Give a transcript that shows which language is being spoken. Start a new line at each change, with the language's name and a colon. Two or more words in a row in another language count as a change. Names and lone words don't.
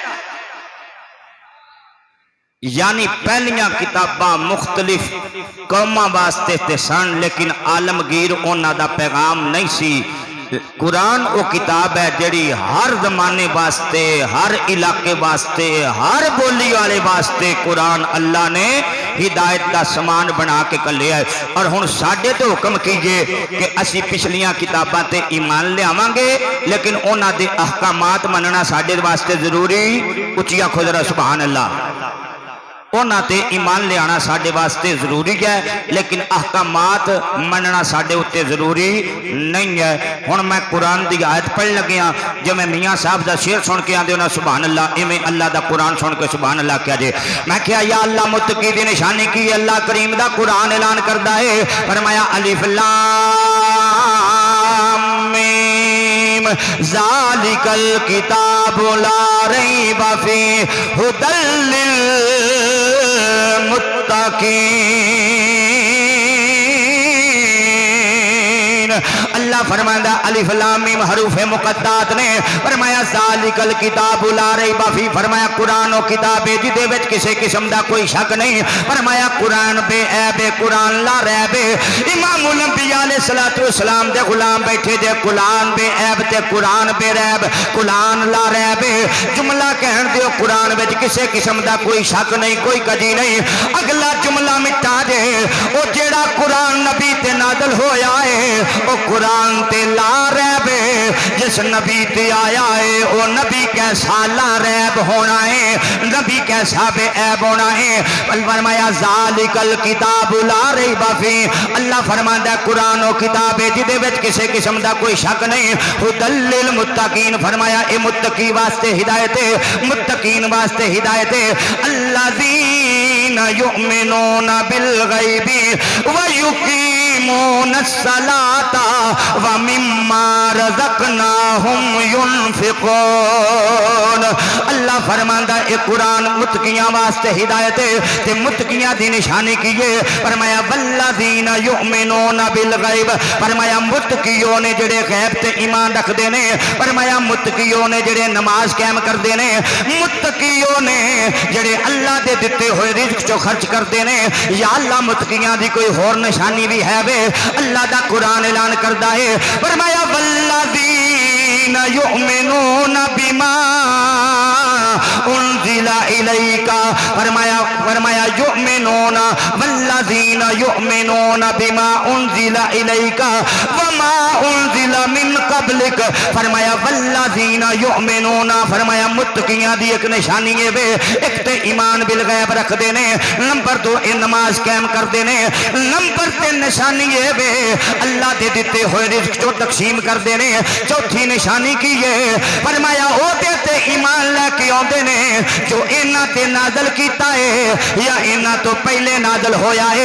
Punjabi: یعنی پہلیاں کتاباں مختلف قوماں واسطے تے سن لیکن عالمگیر انہاں دا پیغام نہیں سی۔ قرآن وہ کتاب ہے جڑی ہر زمانے واسطے، ہر علاقے واسطے، ہر بولی والے واسطے قرآن اللہ نے ہدایت دا سامان بنا کے کلیا ہے۔ اور ہن ساڈے تے حکم کیجئے کہ اسی پچھلیاں کتاباں تے ایمان لے آواں گے لیکن انہاں دے احکامات مننا ساڈے واسطے ضروری۔ اچھی آکھو ذرا
Arabic: سبحان اللہ۔
Punjabi: انہاں تے ایمان لیانا ساڈے واسطے ضروری ہے، لیکن احکامات مننا ساڈے اتے ضروری نہیں ہے. ہن میں قرآن دی آیت پڑھ لگیا، جویں میاں صاحب دا شعر سن کے آندے ہو نا
Arabic: سبحان الله,
Punjabi: ایویں اللہ دا قرآن سن کے
Arabic: سبحان الله
Punjabi: کیا جے. میں کیا
Arabic: يا الله
Punjabi: متقی دی نشانی کی اللہ کریم دا قرآن اعلان کردا ہے، فرمایا
Arabic: ألف لام ميم ذلك الكتاب لا ريب فيه هدى للمتقين.
Punjabi: اللہ فرماندا
Arabic: ألف لام ميم
Punjabi: حروف مقطعات نے، فرمایا
Arabic: ذلك الكتاب لا ريب فيه,
Punjabi: فرمایا قرآن او کتاب ہے جہدے وچ کسے قسم دا کوئی شک نہیں، فرمایا قرآن بے عیب ہے، قرآن
Arabic: لا ريب
Punjabi: है। امام الانبیاء
Arabic: عليه الصلاة والسلام
Punjabi: دے غلام بیٹھے جے قرآن بے عیب تے قرآن بے ریب، قرآن
Arabic: لا ريب
Punjabi: है। جملہ کہن دیو قرآن وچ کسے قسم دا کوئی شک نہیں، کوئی کجی نہیں. اگلا جملہ مٹا جے، او جیہڑا قرآن نبی تے نازل ہویا ہے او قرآن تے
Arabic: لا ريب
Punjabi: है। جس نبی تے آیا ہے او نبی کیسا
Arabic: لا ريب
Punjabi: ہونا ہے، نبی کیسا بے عیب ہونا ہے. फरमाया
Arabic: ذلك الكتاب لا ريب فيه,
Punjabi: اللہ فرماندا قرآن او کتاب ہے جہدے وچ کسے قسم دا کوئی شک نہیں,
Arabic: هدى للمتقين,
Punjabi: فرمایا اے متقی واسطے ہدایت ہے، متقین واسطے ہدایت ہے.
Arabic: الذين يؤمنون بالغيب ويقيمون الصلاة ومما رزقناهم ينفقون.
Punjabi: اللہ فرماندا اے قرآن متقیاں واسطے ہدایت ہے تے متقیاں دی نشانی کی ہے.
Arabic: फरमाया والذين يؤمنون بالغيب,
Punjabi: فرمایا متقیوں نے جیہڑے غیب تے ایمان رکھدے نے، فرمایا متقیوں نے جیہڑے نماز قائم کردے نے، متقیوں نے جیہڑے اللہ دے دتے ہوئے رزق چو خرچ کردے نے.
Arabic: يا الله
Punjabi: متقیاں دی کوئی ہور نشانی بھی ہے وے، اللہ دا قرآن اعلان کردا ہے، فرمایا
Arabic: والذين يؤمنون بما أنزل إليك, फरमाया يؤمنون والذين يؤمنون بما أنزل إليك وما أنزل من قبلك, फरमाया والذين يؤمنون,
Punjabi: فرمایا متقیاں دی ایک نشانی ہے وے، ایک تے
Arabic: إيمان بالغيب
Punjabi: رکھدے نے، نمبر 2 اے نماز قائم کردے نے، نمبر 3 نشانی ہے وے اللہ دے دتے ہوئے رزق چو تقسیم کردے نے. چوتھی نشانی کی ہے، فرمایا اودے تے ایمان لے کے آؤندے نے جو انہاں تے نازل کیتا ہے یا انہاں تو پہلے نازل ہویا ہے.